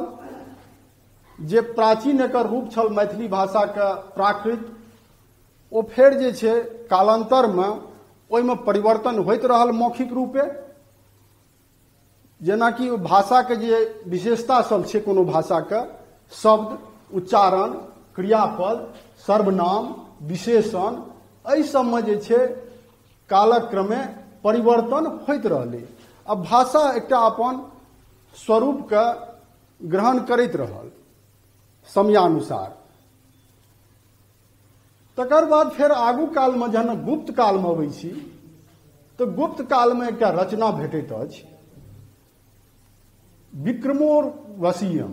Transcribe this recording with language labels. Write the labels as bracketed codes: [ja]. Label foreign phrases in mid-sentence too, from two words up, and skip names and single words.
[mai] जे प्राचीन एकर रूप छल मैथिली भाषा के प्राकृत, ओ फेर जे छै कालांतरमे ओहिमे परिवर्तन होइत रहल मौखिक रूपे, जेनाकि भाषाके जे विशेषता सब छै कोनो भाषाके, शब्द, उच्चारण, क्रियापद, सर्वनाम, विशेषण, एहि सबमे जे छै कालक्रमे परिवर्तन होइत रहलै। अब भाषा एकटा अपन स्वरूपके ग्रहण करैत रहल समयानुसार। तकर बाद फेर आगू कालमे जहन गुप्त कालमे अबै छी तऽ गुप्त कालमे एकटा रचना भेटैत अछि, विक्रमोर्वशीयम।